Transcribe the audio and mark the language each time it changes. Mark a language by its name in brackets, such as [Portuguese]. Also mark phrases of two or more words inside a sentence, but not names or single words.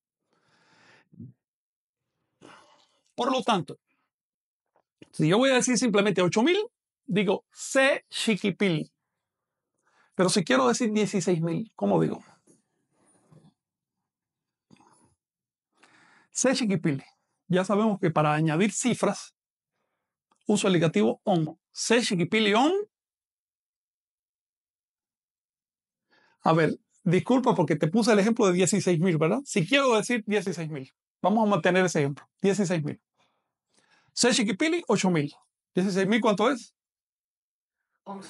[Spanish] Por lo tanto, si yo voy a decir simplemente 8,000, digo [Nahuatl languages] C Chiquipili. [Spanish] Pero si quiero decir 16,000, ¿cómo digo? [Nahuatl languages] C Chiquipili. [Spanish] Ya sabemos que para añadir cifras uso el ligativo on. [Nahuatl languages] C Chiquipili on. [Spanish] A ver, disculpa porque te puse el ejemplo de 16,000, ¿verdad? Si quiero decir 16,000, vamos a mantener ese ejemplo. 16,000. [Nahuatl languages] C Chiquipili, [Spanish] 8,000. 16,000, ¿cuánto es? 11.